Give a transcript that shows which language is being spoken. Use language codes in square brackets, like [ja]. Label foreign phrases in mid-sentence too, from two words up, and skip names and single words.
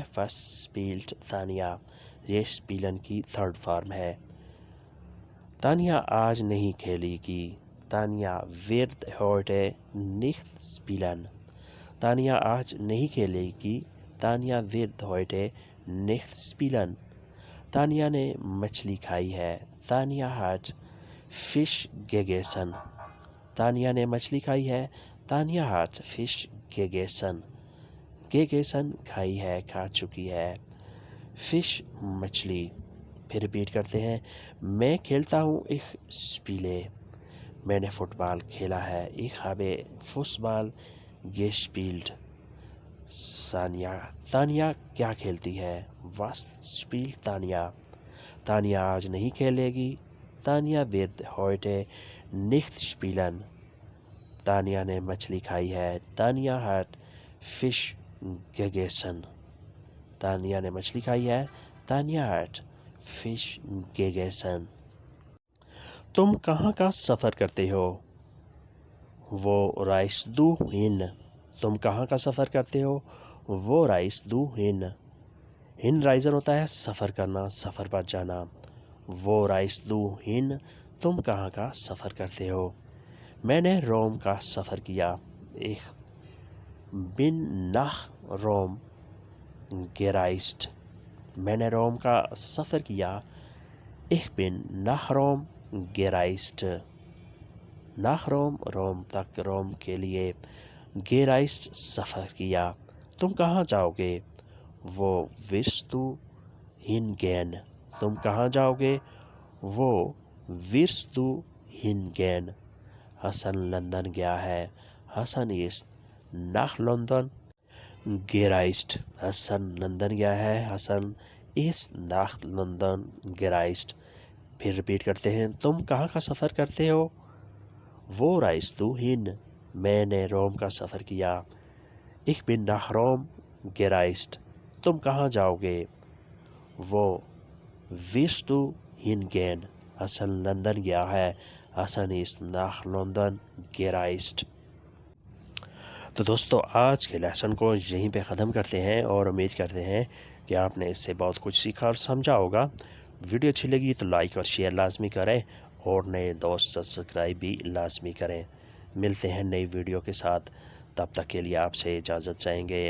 [de] Was spielt [ur] تانیہ یہ اسپیلن کی [en] third form [ur] ہے. تانیہ آج نہیں کھیلے گی. تانیہ [de] wird heute nicht spielen [ur] تانیہ آج نہیں کھیلے گی. تانیہ [de] wird heute nicht spielen [ur] تانیہ نے مچھلی کھائی ہے. تانیہ [de] hat Fisch gegessen [ur] تانیہ نے مچھلی کھائی ہے. تانیہ [de] hat Fisch gegessen [ur] کھائی ہے، کھا چکی ہے. فش مچھلی. پھر ریپیٹ کرتے ہیں. میں کھیلتا ہوں. [de] Ich spiele [ur] میں نے فٹ بال کھیلا ہے. [de] Ich habe Fußball gespielt [ur] تانیہ کیا کھیلتی ہے؟ [de] Was spielt [ur] تانیہ تانیہ آج نہیں کھیلے گی. تانیہ [de] wird heute nicht spielen [ur] تانیہ نے مچھلی کھائی ہے. تانیہ [de] hat Fisch gegessen [ur] تانیہ نے مچھلی کھائی ہے. تانیہ [de] hat Fisch gegessen [ur] تم کہاں کا سفر کرتے ہو؟ [de] Wo reist du hin [ur] تم کہاں کا سفر کرتے ہو؟ [de] Wo reist du hin [ur] ہن رائزر ہوتا ہے سفر کرنا، سفر پر جانا. [de] Wo reist du hin [ur] تم کہاں کا سفر کرتے ہو؟ میں نے روم کا سفر کیا. [de] Ich bin nach Rom gereist [ur] میں نے روم کا سفر کیا. [de] Ich bin nach Rom gereist nach Rom [ur] روم تک، روم کے لیے. gereist سفر کیا. تم کہاں جاؤ گے؟ [de] Wo wirst du hingehen [ur] تم کہاں جاؤ گے؟ [de] Wo wirst du hingehen حسن [ur] لندن گیا ہے. [de] حسن ist nach London gereist حسن [ur] لندن گیا ہے. [de] حسن ist nach London gereist. [ur] پھر ریپیٹ کرتے ہیں. تم کہاں کا سفر کرتے ہو؟ [de] Wo reist du hin [ur] میں نے روم کا سفر کیا. [de] Ich bin nach Rom gereist [ur] تم کہاں جاؤ گے؟ [de] Wo wirst du hingehen حسن [ur] لندن گیا ہے. [de] حسن ist nach London gereist. [ur] تو دوستو آج کے لیسن کو یہیں پہ ختم کرتے ہیں اور امید کرتے ہیں کہ آپ نے اس سے بہت کچھ سیکھا اور سمجھا ہوگا. ویڈیو اچھی لگی تو لائک اور شیئر لازمی کریں اور نئے دوست سبسکرائب بھی لازمی کریں. ملتے ہیں نئی ویڈیو کے ساتھ، تب تک کے لیے آپ سے اجازت چاہیں گے.